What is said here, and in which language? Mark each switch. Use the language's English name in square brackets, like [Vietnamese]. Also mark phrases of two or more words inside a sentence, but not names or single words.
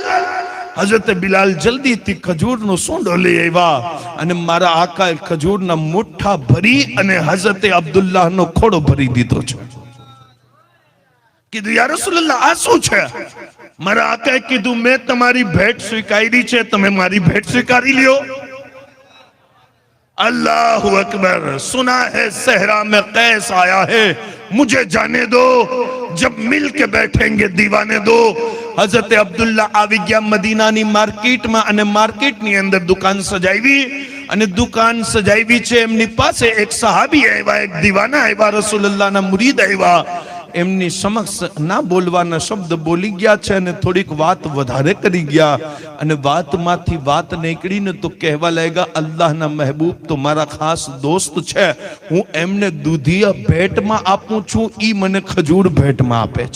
[Gujarati] હઝરત બિલાલ જલ્દીથી ખજૂરનો સૂંડો લઈ આવ્યા અને મારા આકાએ ખજૂરના મુઠ્ઠા ભરી અને હઝરત અબ્દુલ્લાહનો ખોળો ભરી દીધો છે. કીધું, યા રસૂલુલ્લાહ, આ શું છે? મારા આકાએ કીધું, મેં તમારી ભેટ સ્વીકારી છે, તમે મારી ભેટ સ્વીકારી લ્યો. [Arabic] الله أكبر. [Hindi] सुना है सहरा में कैस आया है, मुझे जाने दो, जब मिल के बैठेंगे दीवाने दो। [Gujarati] हजरत अब्दुल्ला આવી ગયા મદીનાની માર્કેટમાં અને માર્કેટની અંદર દુકાન સજાવી અને દુકાન સજાવી છે. એમની પાસે એક સહાબી આવ્યા, એક દીવાના આવ્યા, રસૂલુલ્લાહના મુરીદ આવ્યા. એમની સમક્ષ ના બોલવાના શબ્દ બોલી ગયા છે અને થોડીક વાત વધારે કરી ગયા અને વાતમાંથી વાત નીકળીને તો કહેવા લાગ્યા, અલ્લાહના મહેબૂબ તો મારા ખાસ દોસ્ત છે, હું એમને દૂધિયા ભેટમાં આપું છું, ઈ મને ખજૂર ભેટમાં આપે છે.